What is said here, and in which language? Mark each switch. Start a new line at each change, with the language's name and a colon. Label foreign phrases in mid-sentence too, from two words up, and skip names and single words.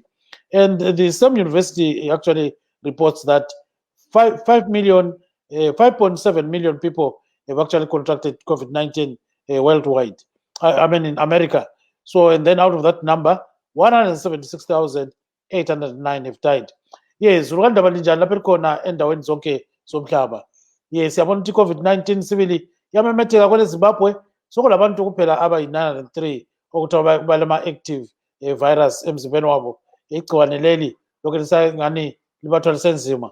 English: And the same university actually reports that 5.7 million people have actually contracted COVID-19 worldwide. I mean, in America. So, and then out of that number, 176,809 have died.
North Ndebele: Yes, Rwanda balinjani lapha khona endaweni zonke zomhlaba. Yes, yabona ukuthi COVID-19 sibili yamemetheka kwele Zimbabwe sokulabantu kuphela abayi-903 okuthi balama
English: active virus
North Ndebele: emzimbeni wabo igciwane leli lokho lisangani libathwalise nzima.